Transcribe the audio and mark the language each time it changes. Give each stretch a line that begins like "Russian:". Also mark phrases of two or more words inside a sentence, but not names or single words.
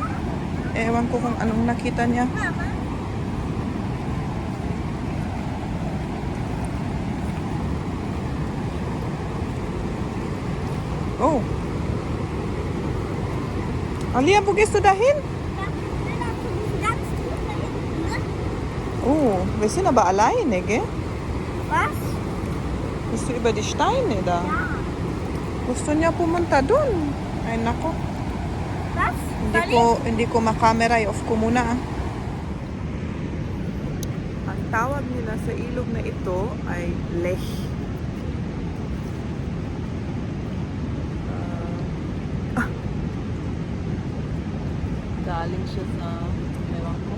Filipino: Ewan ko kung anong nakita niya. Mama. Oh.
German: Alia, wo gehst du dahin? Ganz tief da hinten, ne? Oh, wir sind aber alleine, gell? Was? Bist du über die Steine da? Ja.
Filipino: Gusto niya pumunta dun. Ay, nako.
German: Was?
Filipino: Hindi ko makamera. I-off ko muna. Ang tawag nila sa ilog na ito ay Lech. Galing siya sa ewan ko.